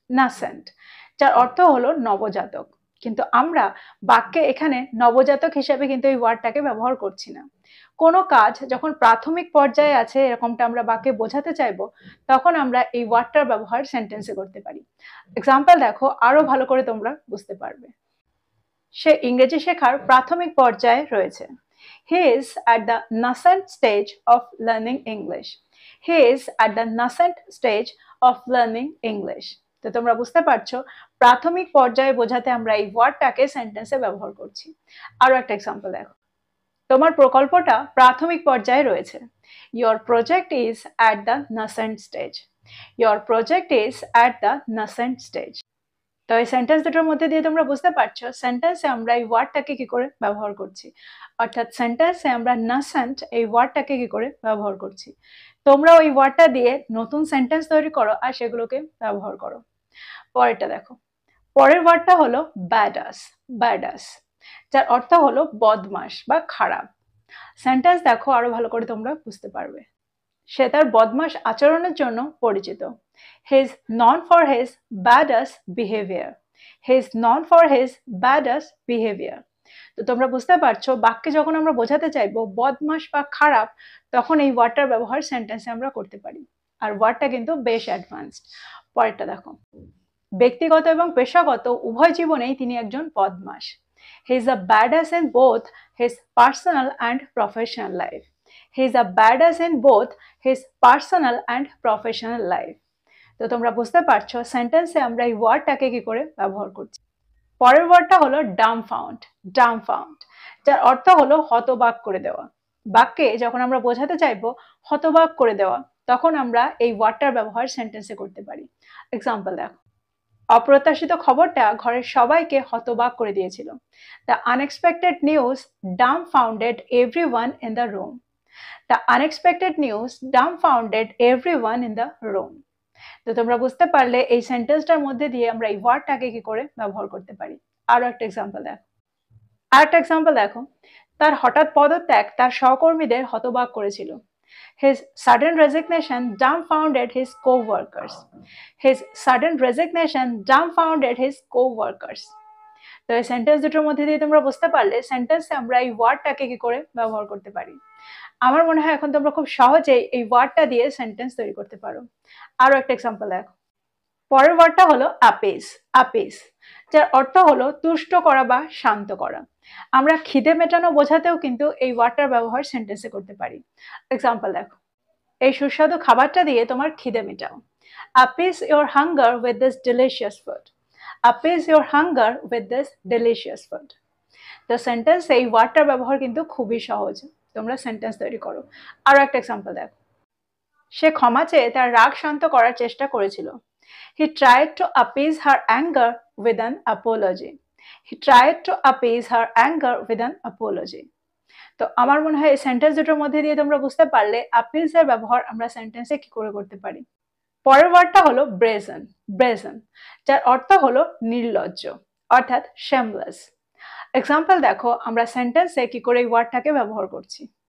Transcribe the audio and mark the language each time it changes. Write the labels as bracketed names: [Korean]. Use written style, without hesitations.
[Bangla] নাসেন্ট, যার অর্থ হলো নবজাতক, কিন্তু আমরা বাক্যে এখানে নবজাতক হিসেবে কিন্তু এই ওয়ার্ডটাকে ব্যবহার করছি না। কোনো কাজ যখন প্রাথমিক পর্যায়ে আছে এরকমটা আমরা বাক্যে বোঝাতে চাইবো, তখন আমরা এই ওয়ার্ডটার ব্যবহার সেন্টেন্সে করতে পারি। এক্সাম্পল দেখো, আরো ভালো করে তোমরা বুঝতে পারবে। সে ইংরেজি শেখার প্রাথমিক পর্যায়ে রয়েছে। [English] He is at the nascent stage of learning English. He is at the nascent stage of learning English. [Bangla] তো তোমরা বুঝতে পারছো প্রাথমিক পর্যায়ে বোঝাতে আমরা এই ওয়ার্ডটাকে সেন্টেন্সে ব্যবহার করছি। আরো একটা এক্সাম্পল দেখো, তোমার প্রকল্পটা প্রাথমিক পর্যায়ে রয়েছে। [English] Your project is at the nascent stage. Your project is at the nascent stage. [Bangla] তো এই সেন্টেন্স দুটোর মধ্যে দিয়ে তোমরা বুঝতে পারছো সেন্টেন্সে আমরা এই ওয়ার্ডটাকে কি করে ব্যবহার করছি, অর্থাৎ সেন্টেন্সে আমরা নাসেন্ট এই ওয়ার্ডটাকে কি করে ব্যবহার করছি। তোমরা ওই ওয়ার্ডটা দিয়ে নতুন সেন্টেন্স তৈরি করো আর সেগুলোকে ব্যবহার করো। পরেরটা দেখো, পরের ওয়ার্ডটা হলো ব্যাডাস। ব্যাডাস, যার অর্থ হলো বদমাশ বা খারাপ। সেন্টেন্স দেখো আরো ভালো করে তোমরা বুঝতে পারবে। সে তার বদমাশ আচরণের জন্য পরিচিত। [English] He is known for his badass behavior. He is known for his badass behavior. [Bangla] তো তোমরা বুঝতে পারছো বাক্যে যখন আমরা বোঝাতে চাইবো বদমাশ বা খারাপ, তখন এই ওয়ার্ডটার ব্যবহার সেন্টেন্সে আমরা করতে পারি। আর ওয়ার্ডটা কিন্তু বেশ অ্যাডভান্সড। পরেরটা দেখো, ব্যক্তিগত এবং পেশাগত উভয় জীবনেই তিনি একজন বদমাশ। [English] He is a badass in both his personal and professional life. He is a badass in both his personal and professional life. [Bangla] তো তোমরা বুঝতে পারছো সেন্টেন্সে আমরা এই ওয়ার্ডটাকে কি করে ব্যবহার করছি। পরের ওয়ার্ডটা হলো ডাম্বফাউন্ড। ডাম্বফাউন্ড, যার অর্থ হলো হতবাক করে দেওয়া। বাক্যে যখন আমরা বোঝাতে চাইবো হতবাক করে দেওয়া, তখন আমরা এই ওয়ার্ডটার ব্যবহার সেন্টেন্সে করতে পারি। এক্সাম্পল দেখো, অপ্রত্যাশিত খবরটা ঘরের সবাইকে হতবাক করে দিয়েছিল। [English] The unexpected news dumbfounded everyone in the room. The unexpected news dumbfounded everyone in the room. [Bangla] তো তোমরা বুঝতে পারলে এই সেন্টেন্সটার মধ্যে দিয়ে আমরা এই ওয়ার্ডটাকে কি করে ব্যবহার করতে পারি। আরো একটা এক্সাম্পল দেখো। আরেকটা এক্সাম্পল দেখো, তার হঠাৎ পদত্যাগ তার সহকর্মীদের হতবাক করেছিল। [English] His sudden resignation dumbfounded his co-workers. His sudden resignation dumbfounded his co-workers. [Bangla] তো এই সেন্টেন্স দুটোর মধ্যে দিয়ে তোমরা বুঝতে পারলে সেন্টেন্সে আমরা এই ওয়ার্ডটাকে কি করে ব্যবহার করতে পারি। আমার মনে হয় এখন তোমরা খুব সহজেই এই ওয়ার্ডটা দিয়ে সেন্টেন্স তৈরি করতে পারো। আরো একটা এক্সাম্পল দেখো, পরের ওয়ার্ডটা হলো অ্যাপিস। অ্যাপিস, যার অর্থ হলো তুষ্ট করা বা শান্ত করা। আমরা খিদে মেটানো বোঝাতেও কিন্তু এই ওয়ার্ডটার ব্যবহার সেন্টেন্সে করতে পারি। এক্সাম্পল দেখো, এই সুস্বাদু খাবারটা দিয়ে তোমার খিদে মেটাও। [English] Appease your hunger with this delicious food. Appease your hunger with this delicious food. [Bangla] তো সেন্টেন্সে এই ওয়ার্ডটার ব্যবহার কিন্তু খুবই সহজ, তোমরা সেন্টেন্স তৈরি করো। আরো একটা এক্সাম্পল দেখো, সে ক্ষমা চেয়ে তার রাগ শান্ত করার চেষ্টা করেছিল। [English] He tried to appease her anger with an apology. He tried to appease her anger with an apology. [Bangla] তো আমার মনে হয় এই সেন্টেন্স দুটোর মধ্যে দিয়ে তোমরা বুঝতে পারলে appease এর ব্যবহার আমরা সেন্টেন্সে কি করে করতে পারি। পরের ওয়ার্ডটা হলো ব্রেজন। ব্রেজন, যার অর্থ হলো নির্লজ্জ, অর্থাৎ shameless. এক্সাম্পল দেখো, আমরা সেন্টেন্সে কি করে এই ওয়ার্ডটাকে ব্যবহার করছি।